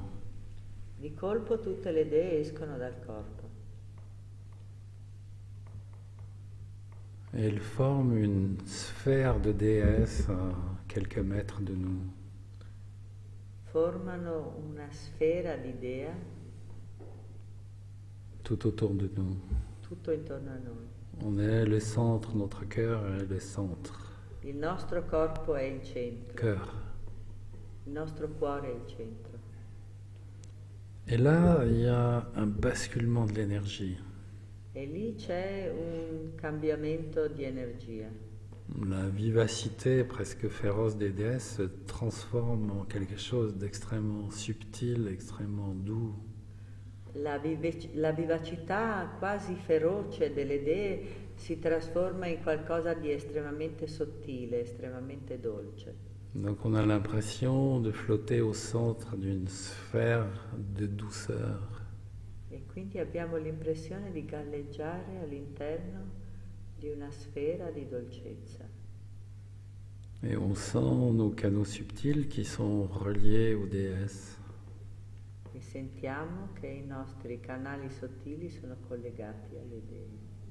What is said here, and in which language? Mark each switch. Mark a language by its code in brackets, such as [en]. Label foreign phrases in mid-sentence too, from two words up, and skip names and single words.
[it] Di colpo tutte le dee escono dal corpo [fr] Et elles forment une sphère de déesses à quelques mètres de nous. [it] formano una sfera di dea [fr] Tout autour de nous. [it] tutto intorno a noi. [fr] On est le centre, notre cœur est le centre. [it] Il nostro corpo è il centro, [fr] Cœur. [it] il nostro cuore è il centro. [fr] Et là, il y a un basculement de l'énergie. [it] E lì c'è un cambiamento di energia. [fr] La vivacité presque féroce des déesses se transforme en quelque chose d'extrêmement subtil, extrêmement doux. [it] La vivacità quasi feroce delle dee si trasforma in qualcosa di estremamente sottile, estremamente dolce. [fr] Donc on a l'impression de flotter au centre d'une sphère de douceur. [it] E quindi abbiamo l'impressione di galleggiare all'interno di una sfera di dolcezza. [fr] Et on sent nos canaux subtils qui sont reliés aux déesses. [it] E sentiamo che i nostri canali sottili sono collegati alle dee.